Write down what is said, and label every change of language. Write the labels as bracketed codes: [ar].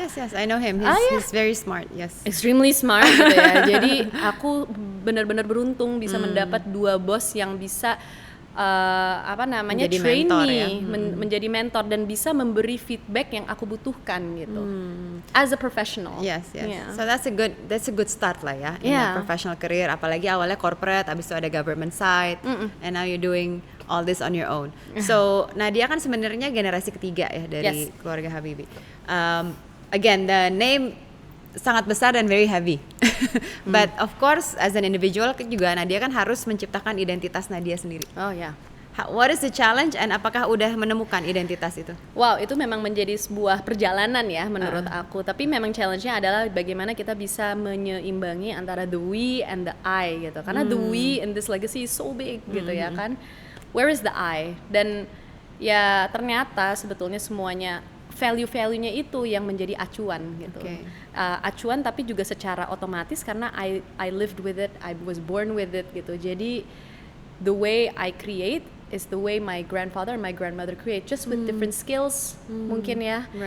[en] Yes, I know him. He's very smart. Yes. Extremely smart gitu ya. [id] Jadi aku benar-benar beruntung bisa mendapat dua bos yang bisa Menjadi [en] train mentor, me, ya? [id] menjadi mentor dan bisa memberi feedback yang aku butuhkan gitu. [en] As a professional. Yes. Yeah. So that's a good start [id] lah ya [en] in a professional career. [id] Apalagi awalnya corporate, abis itu ada government side, [en] and now you're doing all this on your own. [id] So Nadia kan sebenarnya generasi ketiga ya dari keluarga Habibie. [en] Again, the name [id] sangat besar dan [en] very heavy. But of course as an individual [id] juga Nadia kan harus menciptakan identitas Nadia sendiri. Oh ya. [en] What is the challenge [id] and apakah udah menemukan identitas itu? Wow, itu memang menjadi sebuah perjalanan ya menurut aku. Tapi memang challenge-nya adalah bagaimana kita bisa menyeimbangi antara [en] the we and the I [id] gitu. Karena [en] the we in this legacy is so big [id] gitu ya kan. [en] Where is the I? [id] Dan ya ternyata sebetulnya semuanya value-value-nya itu yang menjadi acuan gitu. Acuan tapi juga secara otomatis karena [en] I lived with it, I was born with it gitu. [id] Jadi [en] the way I create is the way my grandfather and my grandmother create, just with different skills [id] mungkin ya.